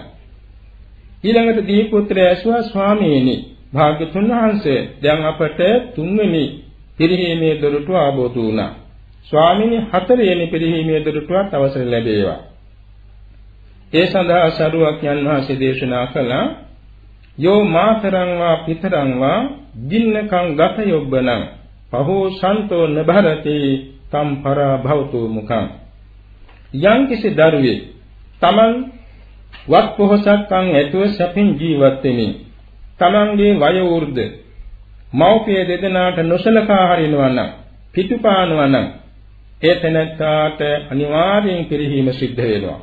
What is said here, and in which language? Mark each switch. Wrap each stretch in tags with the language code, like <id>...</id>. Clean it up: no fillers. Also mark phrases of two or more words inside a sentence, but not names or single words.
<si>ඊළඟට දීපුත්‍රය ඇසුවා ස්වාමීනි භාග්‍යතුන් වහන්සේ දැන් අපට තුන්වෙනි පිරිහීමේ දොරටුව ආબોධ වුණා. ස්වාමීනි හතරවෙනි පිරිහීමේ දොරටුවත් අවසර ලැබේවා. ඒ සඳහා සරුවක්ඥන් වහන්සේ දේශනා කළා</si> <pi>යෝ මාතරං වා පිතරං වා දින්නකං ගත යොබ්බනං පහෝ සන්තෝ නභරති තම් පරා භවතු මුඛං.</pi> <si>යම් කිසි දරුවෙක් තමන් වත් පොහසත්කම් ඇතුව සැපින් ජීවත් වෙමින් තමන්ගේ වය වෘද්ධ මව්පිය දෙදෙනාට නොසලකා හරිනවා නම් පිටුපානවා නම් ඒ තැනට අනිවාර්යෙන් පිරිහීම සිද්ධ වෙනවා.</si>